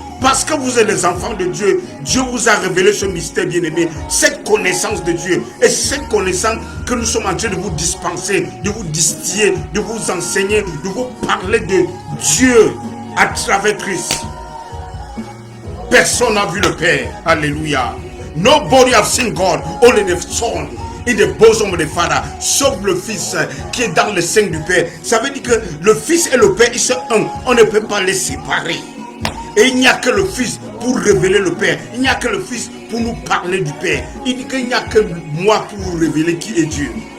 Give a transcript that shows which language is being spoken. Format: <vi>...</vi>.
<fr>Parce que vous êtes les enfants de Dieu, Dieu vous a révélé ce mystère bien-aimé, cette connaissance de Dieu. Et cette connaissance que nous sommes en train de vous dispenser, de vous distiller, de vous enseigner, de vous parler de Dieu à travers Christ. Personne n'a vu le Père. Alléluia.</fr> <en>Nobody has seen God, only the Son in the bosom of the Father.</en> <fr>Sauf le Fils qui est dans le sein du Père. Ça veut dire que le Fils et le Père, ils sont un. On ne peut pas les séparer. Et il n'y a que le Fils pour révéler le Père. Il n'y a que le Fils pour nous parler du Père. Il dit qu'il n'y a que moi pour vous révéler qui est Dieu.</fr>